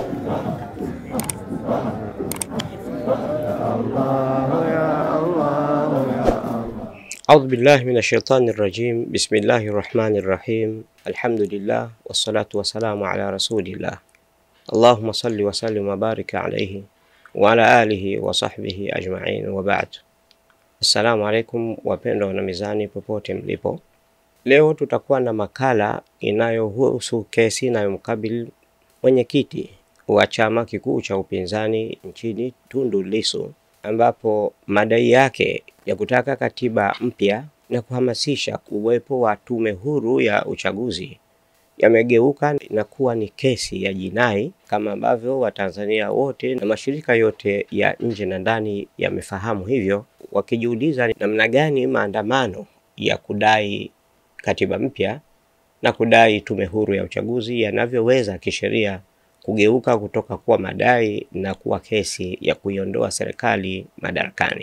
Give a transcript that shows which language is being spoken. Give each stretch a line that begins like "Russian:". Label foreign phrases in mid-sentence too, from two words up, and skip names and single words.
Arabic: أعوذ بالله من الشيطان الرجيم. بسم الله الرحمن الرحيم. الحمد لله والصلاة والسلام على رسول الله. اللهم صل وسلم وبارك عليه وعلى آله وصحبه أجمعين وبعد. السلام عليكم
Swahili: wapendwa wana mizani popote mlipo. Leo tutakuwa na makala inayohusu kesi inayomkabili mwenyekiti wa chama kikuu cha upinzani nchini Tundu Lissu, ambapo madai yake ya kutaka katiba mpya na kuhamasisha kuwepo wa tume huru ya uchaguzi yamegeuka na kuwa ni kesi ya jinai, kama ambavyo Watanzania wote na mashirika yote ya nje na ndani yamefahamu hivyo, wakijiuliza namna gani maandamano ya kudai katiba mpya na kudai tume huru ya uchaguzi yanavyoweza kisheria kugeuka kutoka kuwa madai na kuwa kesi ya kuiondoa serikali madarakani.